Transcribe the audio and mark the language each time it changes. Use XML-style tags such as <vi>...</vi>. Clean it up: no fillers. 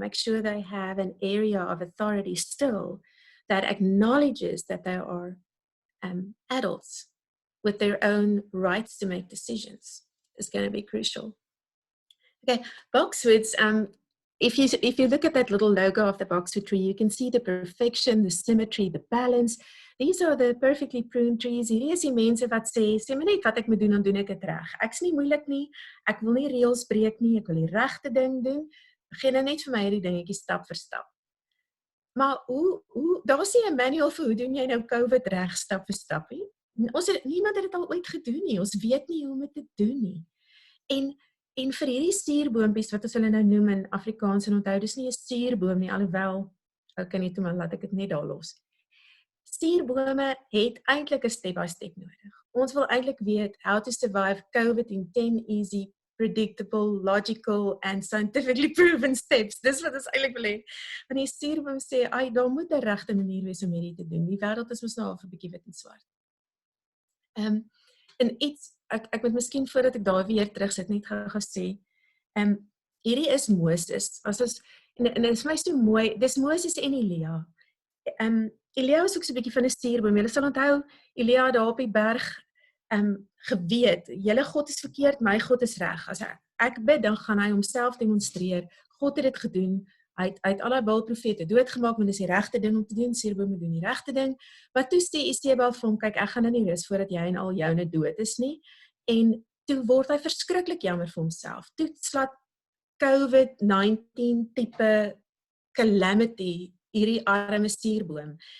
<en>Make sure they have an area of authority still that acknowledges that they are adults with their own rights to make decisions. Is going to be crucial. Okay, boxwoods. If you look at that little logo of the boxwood tree, you can see the perfection, the symmetry, the balance. These are the perfectly pruned trees.</en> <af>Hierdie is die mense wat sê maar net wat ek moet doen, dan doen ek dit reg. Ek's nie moeilik nie. Ek wil nie reëls breek nie. Ek wil die regte ding doen. Begin nou net vir my hierdie dingetjie stap vir stap. Maar daar's nie 'n manual vir hoe doen jy nou COVID reg stap vir stap nie. Niemand het dit al ooit gedoen nie. Ons weet nie hoe om dit te doen nie. En vir hierdie suurboompies wat ons hulle nou noem in Afrikaans, en onthou, dis nie 'n suurboom nie, alhoewel, okay nie toe, maar laat ek dit net daar los. Suurbome het eintlik 'n step-by-step nodig. Ons wil eintlik weet</af> <en>how to survive COVID in 10 easy, predictable, logical and scientifically proven steps.</en> <af>Dis wat ons eintlik wil hê. Want die suurboom sê, daar moet 'n regte manier wees om hierdie te doen. Die wêreld is mos nou al 'n bietjie wit en swart. En iets, ek moet miskien voordat ek daar weer terug sit net gou sê, hierdie is Moses. En dit is my so mooi, dis Moses en Elia. Elia is ook so 'n bietjie van 'n suurboom. Julle sal onthou, Elia daar op die berg geweet, julle God is verkeerd, my God is reg. As ek bid, dan gaan hy homself demonstreer. God het dit gedoen. Hy het al die Baal-profete doodgemaak, want dit is die regte ding om te doen. Suurbome doen die regte ding. Maar toe sê Isebel vir hom, kyk, ek gaan nou nie rus voordat jy en al joune dood is nie. En toe word hy verskriklik jammer vir homself. Toe slaat COVID-19 tipe calamity hierdie arme suurboom.</af>